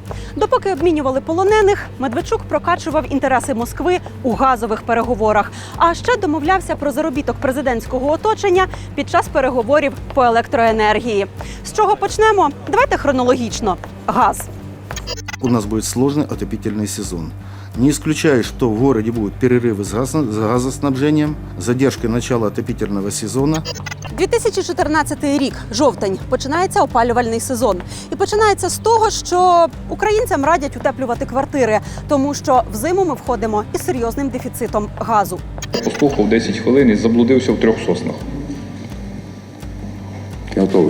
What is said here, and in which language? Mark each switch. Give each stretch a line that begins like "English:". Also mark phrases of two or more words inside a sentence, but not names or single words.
Ukrainian: Допоки обмінювали полонених, Медведчук прокачував інтереси Москви у газових переговорах, а ще домовлявся про заробіток президентського оточення під час переговорів по електроенергії. З чого почнемо? Давайте хронологічно. Газ.
Russian: У нас будет сложный отопительный сезон. Не исключаю, что в городе будут перерывы с газоснабжением, задержка начала отопительного сезона.
Ukrainian: 2014 рік, жовтень, починається опалювальний сезон. І починається з того, що українцям радять утеплювати квартири, тому що взиму ми входимо із серйозним дефіцитом газу. Послухав 10 хвилин і заблудився в 3 соснах. Я готовий.